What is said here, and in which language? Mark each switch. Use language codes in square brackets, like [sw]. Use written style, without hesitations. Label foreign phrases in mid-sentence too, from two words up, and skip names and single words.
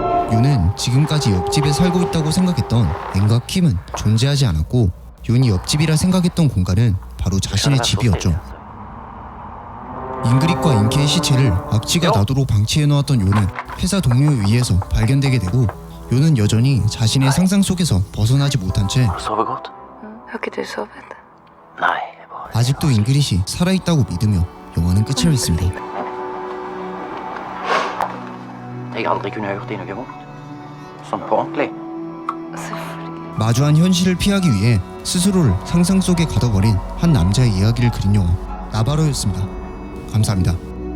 [ko] 요는 지금까지 옆집에 살고 있다고 생각했던 앤과 킴은 존재하지 않았고 요이 옆집이라 생각했던 공간은 바로 자신의 집이었죠. 잉그릿과 인케의 시체를 악취가 나도록 방치해놓았던 요는 회사 동료에 의해서 발견되게 되고 요는 여전히 자신의 상상 속에서 벗어나지 못한 채 [no] Sover gott? Har ikke du sovet? Nej, det var... [ko] 아직도 잉그릿이 살아있다고 믿으며 영화는 끝을 맺습니다. [no] Jeg aldri kunne gjort deg noe vondt. Sånn på ordentlig. Selvfølgelig. [ko] 마주한 현실을 피하기 위해 스스로를 상상 속에 가둬버린 한 남자의 이야기를 그린 영화 나바로였습니다. 감사합니다.